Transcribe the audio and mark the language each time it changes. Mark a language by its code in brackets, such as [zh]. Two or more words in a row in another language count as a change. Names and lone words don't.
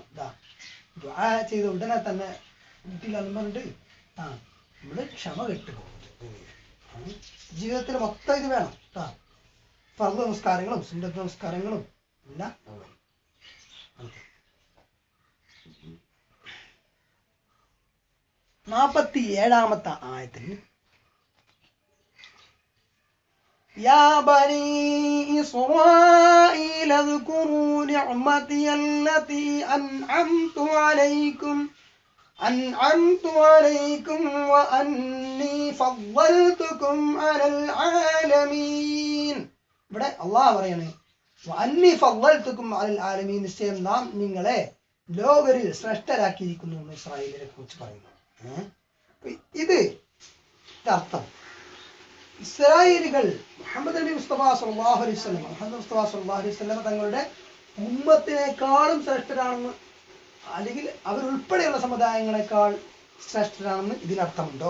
[ml] ദുആ ചെയ്ത ഉടനെ തന്നെ വീട്ടിലെന്ന് പറഞ്ഞിട്ട് നമ്മള് ക്ഷമ കെട്ടുപോകും. ജീവിതത്തിൽ മൊത്തം ഇത് വേണം. ഫർദ് നമസ്കാരങ്ങളും സുന്നത്ത് നമസ്കാരങ്ങളും എല്ലാം. 47-ാമത്തെ ആയത്തിൽ [ar] يا بني إسرائيل اذكروا نعمتي التي أنعمت عليكم وأني فضلتكم على العالمين. [ml] ഇവിടെ അല്ലാഹു പറയാണ് [ar] وأني فضلتكم على العالمين, [ml] നിശ്ചയം നാം നിങ്ങളെ ലോകരിൽ ശ്രേഷ്ഠരാക്കിയിരിക്കുന്നു എന്ന് ഇസ്രായേലിനെ കുറിച്ച് പറയുന്നു. ഇത് അർത്ഥം ഇസ്രായേലികൾ മുഹമ്മദ് നബി മുസ്തഫ [ar] صلى الله عليه وسلم [ml] തങ്ങളുടെ ഉമ്മത്തിനേക്കാളും ശ്രേഷ്ഠരാണെന്ന്, അല്ലെങ്കിൽ അവരുൾപ്പെടെയുള്ള സമുദായങ്ങളെക്കാൾ ശ്രേഷ്ഠരാണെന്ന് ഇതിനർത്ഥമുണ്ടോ?